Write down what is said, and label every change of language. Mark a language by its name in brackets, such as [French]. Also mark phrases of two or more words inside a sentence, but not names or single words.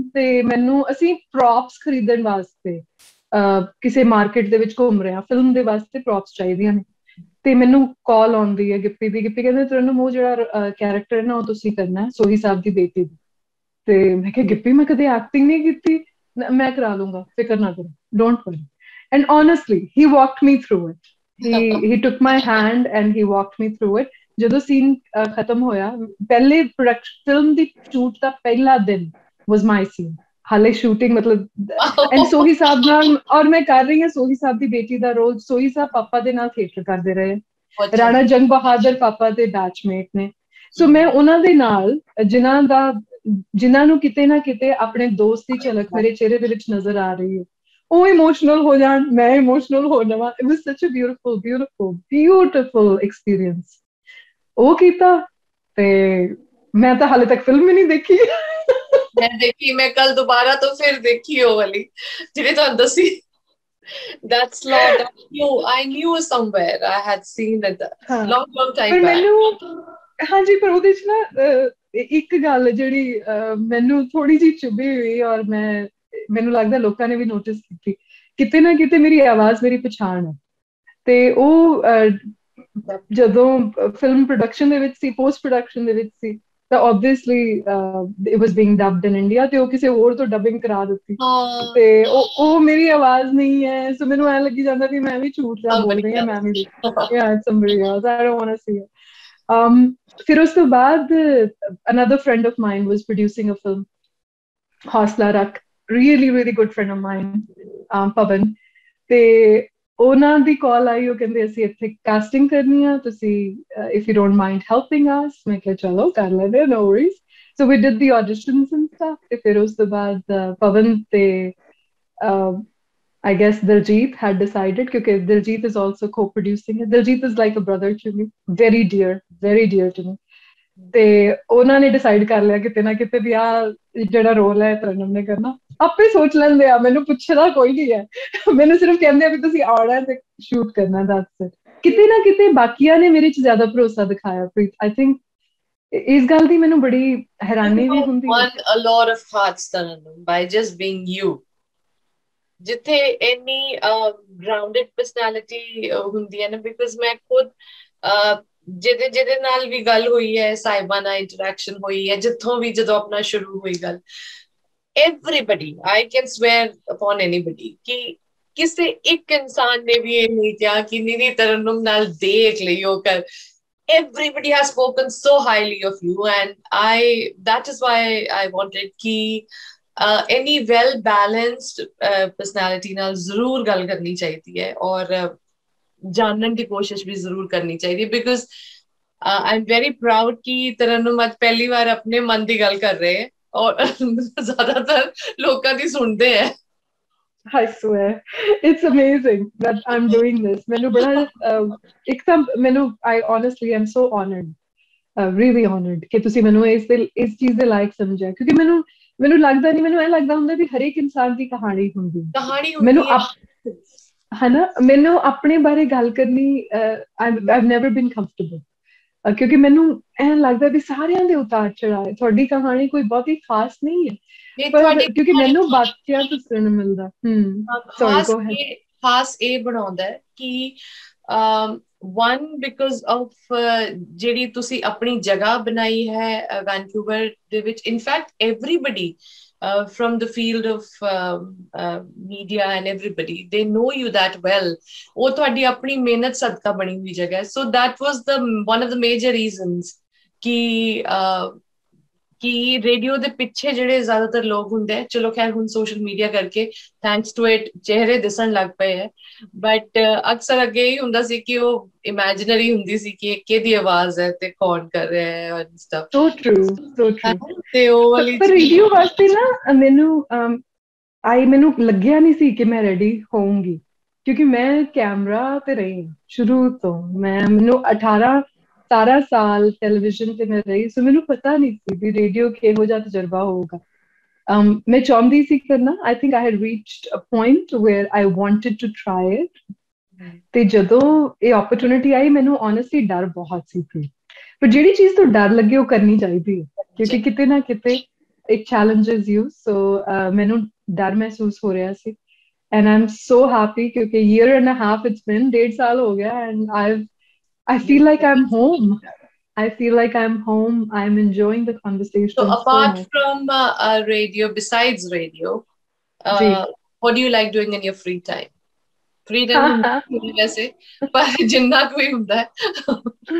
[Punjabi] ਤੇ ਮੈਨੂੰ ਅਸੀਂ ਪ੍ਰੌਪਸ ਖਰੀਦਣ ਵਾਸਤੇ ਕਿਸੇ ਮਾਰਕੀਟ ਦੇ ਵਿੱਚ ਘੁੰਮ ਰਹੇ ਹਾਂ, ਫਿਲਮ ਦੇ ਵਾਸਤੇ ਪ੍ਰੌਪਸ ਚਾਹੀਦੀਆਂ ਨੇ ਤੇ ਮੈਨੂੰ ਕਾਲ ਆਉਂਦੀ ਹੈ ਗਿੱਪੀ ਦੀ। ਗਿੱਪੀ ਕਹਿੰਦੇ ਤੈਨੂੰ ਉਹ ਜਿਹੜਾ ਕੈਰੈਕਟਰ ਹੈ ਨਾ ਉਹ ਤੁਸੀਂ ਕਰਨਾ ਸੋਹੀ ਸਾਹਿਬ ਦੀ ਬੇਟੀ ਦੀ। ਤੇ ਮੈਂ ਕਿਹਾ ਗਿੱਪੀ ਮੈਂ ਕਦੇ ਐਕਟਿੰਗ ਨਹੀਂ ਕੀਤੀ, ਮੈਂ ਕਰਾ ਲੂੰਗਾ, ਫਿਕਰ ਨਾ ਕਰੋ, [English] don't worry. ਐਂਡ honestly he walked me through it. he took my hand and he walked me through it. [Punjabi] ਜਦੋਂ ਸੀਨ ਖਤਮ ਹੋਇਆ, ਪਹਿਲੇ ਫਿਲਮ ਦੀ ਸ਼ੂਟ ਦਾ ਪਹਿਲਾ ਦਿਨ [English] was my scene। [Punjabi] ਹਾਲੇ ਸ਼ੂਟਿੰਗ ਮਤਲਬ ਐਂਡ ਸੋਹੀ ਸਾਹਿਬ ਨਾਲ, ਔਰ ਮੈਂ ਕਰ ਰਹੀ ਹਾਂ ਸੋਹੀ ਸਾਹਿਬ ਦੀ ਬੇਟੀ ਦਾ ਰੋਲ। ਸੋਹੀ ਸਾਹਿਬ ਪਾਪਾ ਦੇ ਨਾਲ ਥੀਏਟਰ ਕਰਦੇ ਰਹੇ, ਰਾਣਾ ਜੰਗ ਬਹਾਦਰ ਪਾਪਾ ਦੇ ਬੈਚਮੇਟ ਨੇ। ਸੋ ਮੈਂ ਉਹਨਾਂ ਦੇ ਨਾਲ ਜਿਨ੍ਹਾਂ ਨੂੰ ਕਿਤੇ ਨਾ ਕਿਤੇ ਆਪਣੇ ਦੋਸਤ ਦੀ ਝਲਕ ਮੇਰੇ ਚਿਹਰੇ ਦੇ ਵਿੱਚ ਨਜ਼ਰ ਆ ਰਹੀ ਹੈ, ਉਹ ਇਮੋਸ਼ਨਲ ਹੋ ਜਾਣ, ਮੈਂ ਇਮੋਸ਼ਨਲ ਹੋ ਜਾਵਾਂ। [English] It was such a beautiful experience. [Punjabi] ਉਹ ਕੀਤਾ ਤੇ ਮੈਂ ਤਾਂ ਹਾਲੇ ਤੱਕ ਫਿਲਮ ਹੀ ਨਹੀਂ ਦੇਖੀ। ਮੈਂ ਕੱਲ ਦੁਬਾਰਾ ਤੋਂ ਫਿਰ ਦੇਖੀ ਉਹ ਵਾਲੀ ਜਿਹੜੀ ਤੁਹਾਨੂੰ ਦੱਸੀ। [English] That's lot of you. I knew somewhere. I had seen it long time back. [Punjabi] ਹਾਂਜੀ, ਪਰ ਉਹਦੇ 'ਚ ਨਾ ਇੱਕ ਗੱਲ ਜਿਹੜੀ ਮੈਨੂੰ ਥੋੜੀ ਜਿਹੀ ਚੁਭੀ ਹੋਈ ਔਰ ਮੈਨੂੰ ਲੱਗਦਾ ਲੋਕਾਂ ਨੇ ਵੀ ਨੋਟਿਸ ਕੀਤੀ, ਕਿਤੇ ਨਾ ਕਿਤੇ ਮੇਰੀ ਆਵਾਜ਼ ਮੇਰੀ ਪਛਾਣ ਹੈ। ਤੇ ਉਹ ਜਦੋਂ [English] film production [Punjabi] ਦੇ ਵਿੱਚ ਸੀ, [English] post production [Punjabi] ਦੇ ਵਿੱਚ ਸੀ ਤਾਂ [English] obviously it was being dubbed in India [Punjabi] ਤੇ ਉਹ ਕਿਸੇ ਹੋਰ ਤੋਂ ਡਬਿੰਗ ਕਰਾ ਦਿੱਤੀ ਤੇ ਉਹ ਮੇਰੀ ਆਵਾਜ਼ ਨਹੀਂ ਹੈ। ਸੋ ਮੈਨੂੰ ਐਂ ਲੱਗੀ ਜਾਂਦਾ ਵੀ ਮੈਂ ਵੀ ਝੂਠ ਦਾ ਬੋਲ ਰਹੀ ਹਾਂ, ਮੈਂ ਵੀ [English] somebody else, I don't want to see it। [Punjabi] ਫਿਰ ਉਸ ਤੋਂ ਬਾਅਦ [English] another friend of mine was producing a film, [Punjabi] ਹੌਸਲਾ ਰੱਖ, [English] really good friend of mine, ਪਵਨ। [Punjabi] ਤੇ ਉਹਨਾਂ ਦੀ ਕਾਲ ਆਈ, ਉਹ ਕਹਿੰਦੇ ਅਸੀਂ ਇੱਥੇ ਕਾਸਟਿੰਗ ਕਰਨੀ ਆ, ਤੁਸੀਂ [English] if you don't mind helping us। [Punjabi] ਮੈਂ ਕਿਹਾ ਚਲੋ ਕਰ ਲੈਂਦੇ, [English] no worries। So we did the auditions and stuff। [Punjabi] ਤੇ ਫਿਰ ਉਸ ਤੋਂ ਬਾਅਦ ਪਵਨ ਤੇ [English] I guess Diljit had decided, because Diljit is also co-producing it. Diljit is like a brother to me, very dear to me। [Punjabi] ਤੇ ਉਹਨਾਂ ਨੇ ਡਿਸਾਈਡ ਕਰ ਲਿਆ ਕਿਤੇ ਨਾ ਕਿਤੇ ਵੀ ਆਹ ਜਿਹੜਾ ਰੋਲ ਹੈ ਤਰਨਮ ਨੇ ਕਰਨਾ। ਆਪੇ ਸੋਚ ਲੈਂਦੇ ਆ, ਮੈਨੂੰ ਪੁੱਛਣਾ ਕੋਈ ਨਹੀਂ ਹੈ, ਮੈਨੂੰ ਸਿਰਫ ਕਹਿੰਦੇ ਆ ਵੀ ਤੁਸੀਂ ਆਉਣਾ ਤੇ ਸ਼ੂਟ ਕਰਨਾ, ਦੱਸ। ਕਿਤੇ ਨਾ ਕਿਤੇ ਬਾਕੀਆਂ ਨੇ ਮੇਰੇ 'ਚ ਜ਼ਿਆਦਾ ਭਰੋਸਾ ਦਿਖਾਇਆ ਪ੍ਰੀਤ। [English] I think [Punjabi] ਇਸ ਗੱਲ ਦੀ ਮੈਨੂੰ ਬੜੀ ਹੈਰਾਨੀ ਵੀ ਹੁੰਦੀ ਹੈ। [English] won a lot of hearts Taranum by just being you। [Punjabi] ਜਿੱਥੇ ਇੰਨੀ [English] grounded personality [Punjabi] ਹੁੰਦੀ ਹੈ ਨਾ, ਬਿਕਾਜ਼ ਮੈਂ ਖੁਦ ਜਿਹਦੇ ਨਾਲ ਵੀ ਗੱਲ ਹੋਈ ਹੈ, ਸਾਹਿਬਾਂ ਨਾਲ ਇੰਟਰੈਕਸ਼ਨ ਹੋਈ ਹੈ, ਜਿੱਥੋਂ ਵੀ ਜਦੋਂ ਆਪਣਾ ਸ਼ੁਰੂ ਹੋਈ ਗੱਲ, [English] everybody, I can swear upon anybody [Punjabi] ਕਿ ਕਿਸੇ ਇੱਕ ਇਨਸਾਨ ਨੇ ਵੀ ਇਹ ਨਹੀਂ ਕਿਹਾ ਕਿ ਨਿਧੀ ਤਰਨਮ ਨਾਲ ਦੇਖ ਲਈਓ ਕਰ। [English] Everybody has spoken so highly of you and that is why I wanted ਕਿ any well balanced personality [Punjabi] ਨਾਲ ਜ਼ਰੂਰ ਗੱਲ ਕਰਨੀ ਚਾਹੀਦੀ ਹੈ ਔਰ ਜਾਣਨ ਦੀ ਕੋਸ਼ਿਸ਼ ਵੀ ਜ਼ਰੂਰ ਕਰਨੀ ਚਾਹੀਦੀ ਹੈ। ਬਿਕਾਜ਼ [English] I'm very proud [Punjabi] ਕਿ ਤਰਨੁਮ ਅੱਜ ਪਹਿਲੀ ਵਾਰ ਆਪਣੇ ਮਨ ਦੀ ਗੱਲ ਕਰ ਰਹੇ ਹੈ ਔਰ ਜ਼ਿਆਦਾਤਰ ਲੋਕਾਂ ਦੀ ਸੁਣਦੇ ਹੈ. [English] I swear, it's amazing that I'm doing this. [Punjabi] ਮੈਨੂੰ ਬੜਾ ਇੱਕ ਤਾਂ ਮੈਨੂੰ [English] I honestly am so honored, really honored [Punjabi] ਕਿ ਤੁਸੀਂ ਮੈਨੂੰ ਇਸ ਚੀਜ਼ ਦੇ ਲਾਇਕ ਸਮਝਿਆ, ਕਿਉਂਕਿ ਮੈਨੂੰ ਲੱਗਦਾ ਨਹੀਂ, ਮੈਨੂੰ ਇਹ ਲੱਗਦਾ ਹੁੰਦਾ ਵੀ ਹਰੇਕ ਇਨਸਾਨ ਦੀ ਕਹਾਣੀ ਹੁੰਦੀ ਮੈਨੂੰ ਹਨਾ, ਮੈਨੂੰ ਆਪਣੇ ਬਾਰੇ ਗੱਲ ਕਰਨੀ [English] I've never been comfortable, [Punjabi] ਕਿਉਂਕਿ ਮੈਨੂੰ ਐਂ ਲੱਗਦਾ ਵੀ ਸਾਰਿਆਂ ਦੇ ਉਤਾਰ ਚੜਾਏ, ਤੁਹਾਡੀ ਕਹਾਣੀ ਕੋਈ ਬਹੁਤੀ ਖਾਸ ਨਹੀਂ ਹੈ, ਪਰ ਕਿਉਂਕਿ ਮੈਨੂੰ ਬਾਕੀਆਂ ਤੋਂ ਸੁਣਨ ਮਿਲਦਾ ਖਾਸ ਇਹ ਬਣਾਉਂਦਾ ਕਿ [English] one because of [Punjabi] ਜਿਹੜੀ ਤੁਸੀਂ ਆਪਣੀ ਜਗ੍ਹਾ ਬਣਾਈ ਹੈ ਵੈਨਕੂਵਰ ਦੇ ਵਿੱਚ. [English] in fact everybody from the field of media and everybody, they know you that well. [Punjabi] ਉਹ ਤੁਹਾਡੀ ਆਪਣੀ ਮਿਹਨਤ ਸਦਕਾ ਬਣੀ ਹੋਈ ਜਗ੍ਹਾ ਹੈ. [English] so that was the one of the major reasons [Punjabi] ਕਿ ਰੇਡੀਓ ਦੇ ਪਿੱਛੇ ਜਿਹੜੇ ਜ਼ਿਆਦਾਤਰ ਲੋਕ ਹੁੰਦੇ ਆ, ਚਲੋ ਖੈਰ ਹੁਣ [English] social media [Punjabi] ਕਰਕੇ [English] thanks to it [Punjabi] ਚਿਹਰੇ ਦਿਸਣ ਲੱਗ ਪਏ ਹੈ, ਬਟ ਅਕਸਰ ਅੱਗੇ ਹੀ ਹੁੰਦਾ ਸੀ ਕਿ ਉਹ ਇਮੈਜਿਨਰੀ ਹੁੰਦੀ ਸੀ ਕਿ ਕਿਹਦੀ ਆਵਾਜ਼ ਹੈ ਤੇ ਕੌਣ ਕਰ ਰਿਹਾ ਹੈ ਔਰ ਸਟਫ. [English] so true [Punjabi] ਤੇ ਉਹ ਵਾਲੀ ਰੇਡੀਓ ਵਾਸਤੇ ਨਾ ਮੈਨੂੰ ਲੱਗਿਆ ਨਹੀਂ ਸੀ ਕਿ ਮੈਂ ਰੈਡੀ ਹੋਊਂਗੀ, ਕਿਉਂਕਿ ਮੈਂ ਕੈਮਰਾ ਤੇ ਰਹੀ ਸ਼ੁਰੂ ਤੋਂ. ਮੈਨੂੰ 17 ਸਾਲ ਟੈਲੀਵਿਜ਼ਨ ਤੇ ਮੈਂ ਰਹੀ, ਸੋ ਮੈਨੂੰ ਪਤਾ ਨਹੀਂ ਸੀ ਵੀ ਰੇਡੀਓ ਕਿਹੋ ਜਿਹਾ ਤਜਰਬਾ ਹੋਊਗਾ. ਮੈਂ ਚਾਹੁੰਦੀ ਸੀ ਕਰਨਾ. [English] I think I had reached a point where I wanted to try it. [Punjabi] ਤੇ ਜਦੋਂ ਇਹ opportunity ਆਈ, ਮੈਨੂੰ honestly ਡਰ ਬਹੁਤ ਸੀ, ਪਰ ਜਿਹੜੀ ਚੀਜ਼ ਤੋਂ ਡਰ ਲੱਗੇ ਉਹ ਕਰਨੀ ਚਾਹੀਦੀ ਹੈ, ਕਿਉਂਕਿ ਕਿਤੇ ਨਾ ਕਿਤੇ [English] it challenges you. [Punjabi] so ਮੈਨੂੰ ਡਰ ਮਹਿਸੂਸ ਹੋ ਰਿਹਾ ਸੀ, [English] and I'm so happy ਕਿਉਂਕਿ year and a half it's been, [Punjabi] 1.5 ਸਾਲ ਹੋ ਗਿਆ, [English] and I feel like I'm home. I'm enjoying the conversation. So apart from radio, besides radio, what do you like doing in your free time? Free time [Punjabi] ਵੈਸੇ ਪਰ ਜਿੰਨਾ ਕੋਈ ਹੁੰਦਾ ਹੈ.